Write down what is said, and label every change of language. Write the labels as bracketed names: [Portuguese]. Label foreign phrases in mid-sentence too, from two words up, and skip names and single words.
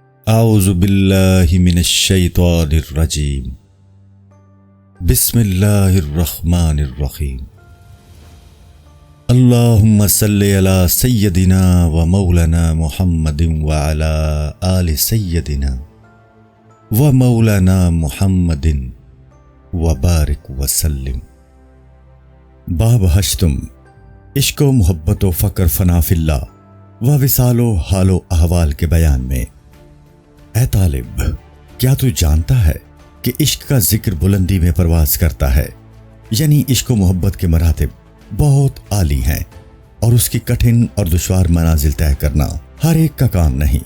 [Arabic] اعوذ باللہ من الشیطان الرجیم بسم اللہ الرحمن الرحیم اللہم صلی علی سیدنا و مولانا محمد وعلی آل سیدنا و مولانا محمد وبارک وسلم۔ [Urdu] باب ہشتم، عشق و محبت و فقر [Arabic] فنا فی اللہ [Urdu] و وصال و حال و احوال کے بیان میں۔ اے طالب، کیا تو جانتا ہے کہ عشق کا ذکر بلندی میں پرواز کرتا ہے، یعنی عشق و محبت کے مراتب بہت عالی ہیں اور اس کی کٹھن اور دشوار منازل طے کرنا ہر ایک کا کام نہیں۔